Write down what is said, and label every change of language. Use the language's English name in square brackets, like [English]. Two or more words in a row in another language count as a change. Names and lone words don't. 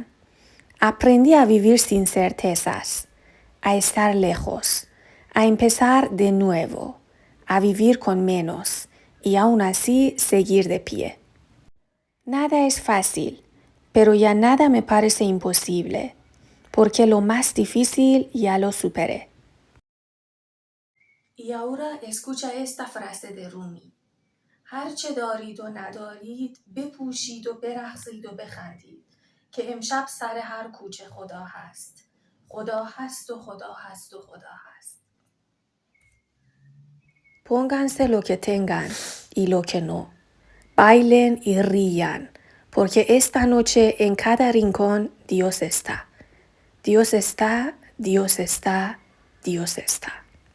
[Spanish] Aprendí a vivir sin certezas, a estar lejos, a empezar de nuevo, a vivir con menos y aún así seguir de pie. Nada es fácil, pero ya nada me parece imposible, porque lo más difícil ya lo superé. Y ahora escucha esta frase de Rumi. [Persian] هرچه دارید و ندارید بپوشید و برقصید و بخندید که امشب سر هر کوچه خدا هست. خدا هست و خدا هست و خدا هست. [Spanish] Pónganse lo que tengan y lo que no. Bailen y rían, porque esta noche en cada rincón Dios está. Dios está, Dios está, Dios está.